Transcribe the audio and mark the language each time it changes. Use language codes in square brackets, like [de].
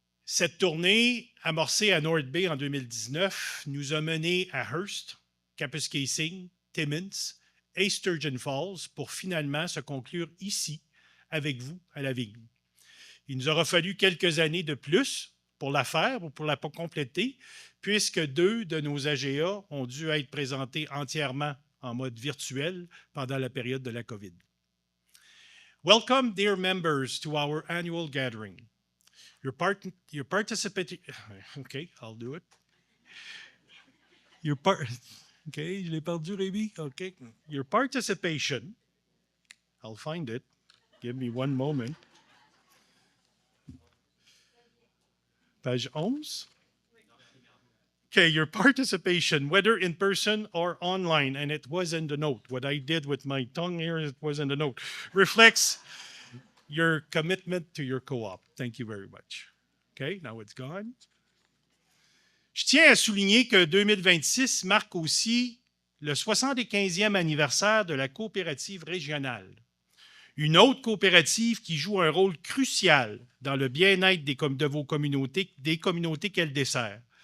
[fr] Cette tournée, amorcée à North Bay en 2019, nous a menés à Hearst, Kapuskasing, Timmins et Sturgeon Falls pour finalement se conclure ici, avec vous, à la vigne. Il nous aura fallu quelques années de plus pour la faire ou pour la compléter, puisque 2 de nos AGA ont dû être présentés entièrement en mode virtuel pendant la période de la COVID. [en] Welcome, dear members, to our annual gathering. Your participation... OK, I'll do it. OK, [fr] je l'ai perdu, [en] Rémi. OK. Your participation... I'll find it. Give me one moment. Page 11. Okay, your participation, whether in person or online, and it was in the note. What I did with my tongue here, it was in the note, reflects your commitment to your co-op. Thank you very much. Okay, now it's gone. [fr] Je tiens à souligner que 2026 marque aussi le 75e anniversaire de la coopérative régionale. Une autre coopérative qui joue un rôle crucial dans le bien-être de vos communautés, des communautés qu'elle dessert.